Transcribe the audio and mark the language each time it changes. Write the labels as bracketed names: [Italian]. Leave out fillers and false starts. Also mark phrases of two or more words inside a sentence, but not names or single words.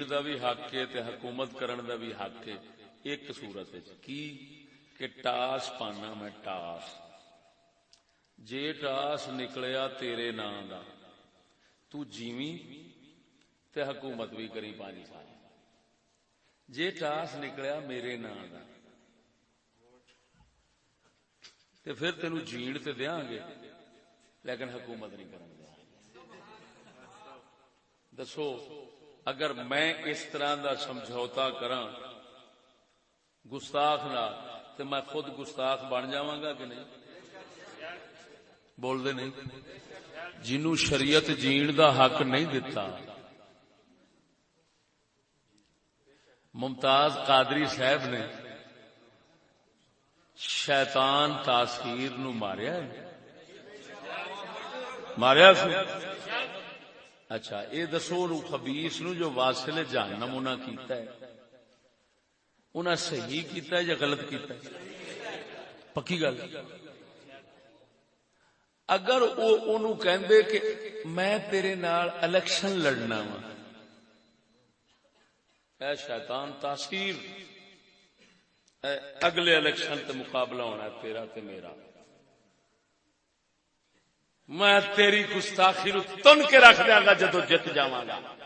[Punjabi] دا بھی حق ہے تے حکومت کرن دا بھی حق ہے, ایک صورت کی کہ ٹاس پانا میں ٹاس, جے ٹاس نکلیا تیرے نام دا تو جیویں تے حکومت بھی کری 5 سال, جے ٹاس نکلیا میرے نام دا تے پھر تینوں جین تے دیاں گے لیکن حکومت نہیں کریں گے. دسو اگر میں اس طرح دا سمجھوتا کراں گستاخ نال تے میں خود گستاخ بن جاواں گا کہ نہیں؟ بول دے نہیں. جنوں شریعت جین دا حق نہیں دتا, ممتاز قادری صاحب نے شیطان تاثیر نو ماریا ہے, ماریا سی. اچھا یہ دسو خبیث نو جو واصل جہنم انہاں کیتا ہے انہاں صحیح کیتا ہے یا غلط کیتا ہے؟ پکی گل اگر وہ انہوں کہندے کہ میں تیرے نال الیکشن لڑنا وا، اے شیطان تاثیر، اگلے الیکشن تے مقابلہ ہونا ہے تیرا تے میرا، میں تیری گستاخی نو تن کے رکھ دیاں گا جدو جت جاواں گا.